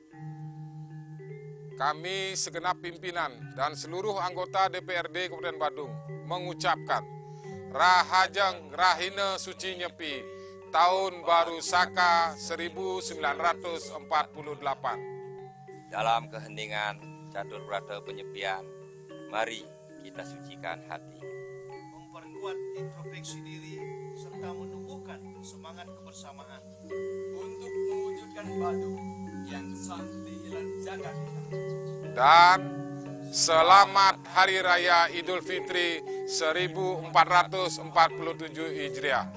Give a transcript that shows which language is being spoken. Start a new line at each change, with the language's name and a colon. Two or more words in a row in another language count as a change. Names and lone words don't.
Indonesian: Kami segenap pimpinan dan seluruh anggota DPRD Kabupaten Badung mengucapkan
Balinese: Rahajeng Rahina Suci
Indonesian: Nyepi Tahun Baru Saka 1948. Dalam keheningan catur berata penyepian, mari kita sucikan hati. Memperkuat introspeksi diri serta menumbuhkan semangat kebersamaan untuk mewujudkan Badung yang santi dan jagat kita. Dan selamat Hari Raya Idul Fitri 1447 Hijriah.